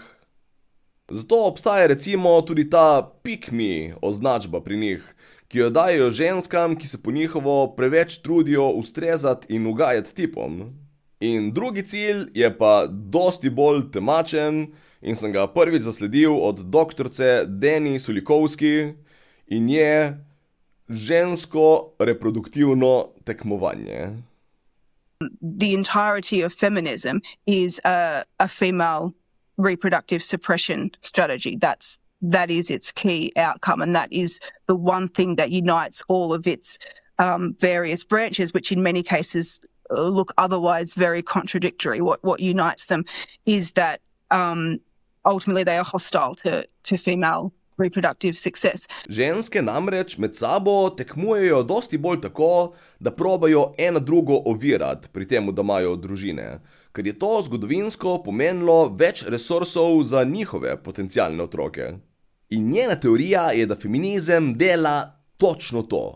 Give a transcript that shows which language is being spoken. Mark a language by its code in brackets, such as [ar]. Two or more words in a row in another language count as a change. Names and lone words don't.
[sl] Zato obstaja recimo tudi ta [en] pick me [sl] označba pri njih, ki jo dajejo ženskam, ki se po njihovo preveč trudijo ustrezati in ugajati tipom. In drugi cilj je pa dosti bolj temačen in sem ga prvič zasledil od doktorce Deni Sulikovski in je žensko reproduktivno tekmovanje. [en] The entirety of feminism is a female reproductive suppression strategy. That is its key outcome, and that is the one thing that unites all of its various branches, which in many cases look otherwise very contradictory. What unites them is that ultimately they are hostile to female reproductive success. [sl] Ženske namreč med sabo tekmujejo dosti bolj tako, da probajo ena drugo ovirati pri tem, da imajo družine, ker je to zgodovinsko pomenilo več resursov za njihove potencialne otroke. In njena teorija je, da feminizem dela točno to.